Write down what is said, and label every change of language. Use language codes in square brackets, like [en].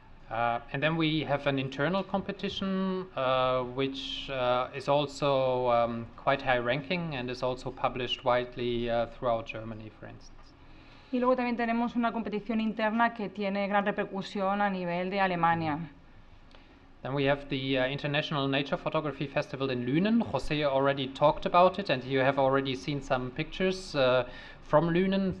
[en] And then we have an internal competition, which is also quite high ranking and is also published widely throughout Germany, for instance. [es] Y luego también tenemos una competición interna que tiene gran repercusión a nivel de Alemania. [en] Then we have the International Nature Photography Festival in Lünen. Jose already talked about it, and you have already seen some pictures from Lünen.